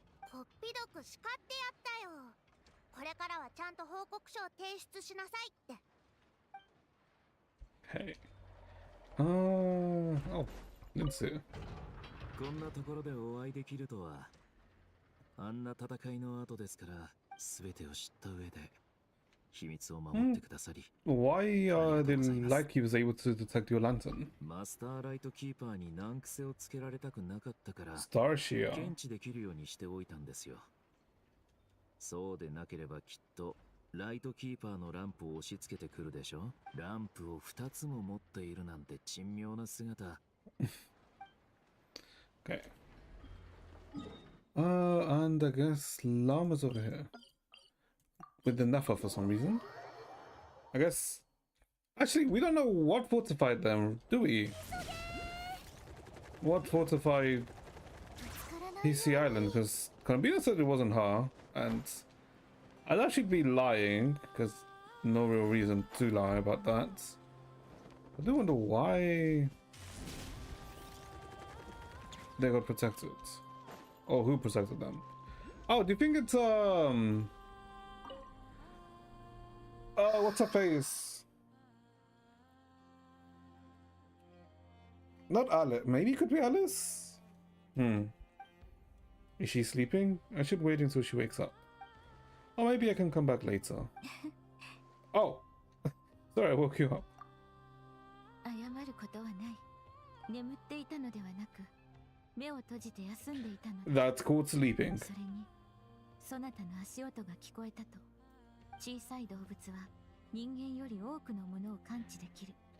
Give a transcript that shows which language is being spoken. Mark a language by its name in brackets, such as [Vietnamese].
[Japanese] こっぴどく叱ってやったよ。これからはちゃんと報告書を提出しなさいって。 [English] Hey. Oh, let's see. [Japanese] こんなところでお会いできるとは。あんな戦いの後ですから、全てを知った上で秘密を守ってくださり。 [English] Why did like he was able to detect your lantern? [Japanese] マスターライトキーパーに難癖をつけられたくなかったから、 [English] Starshia. [Japanese] 検知できるようにしておいたんですよ。そうでなければきっとライトキーパーのランプを押し付けてくるでしょ。ランプを2つも持っているなんて珍妙な姿。 [English] Okay. And I guess Llama's over here. With the Nefa for some reason. I guess. Actually, we don't know what fortified them, do we? What fortified PC Island? Because Konbina said it wasn't her, and I'd actually be lying, because no real reason to lie about that. I do wonder why they got protected. Or who protected them. Oh, do you think it's what's her face? Not Alice. Maybe it could be Alice? Is she sleeping? I should wait until she wakes up. Or maybe I can come back later. Oh! Sorry, I woke you up. [Japanese] 謝ることはない。眠っていたのではなく、目を閉じて休んでいたので [English] That's called sleeping. [Japanese] それにそなたの足音が聞こえたと。小さい動物は人間より多くのものを感知できる。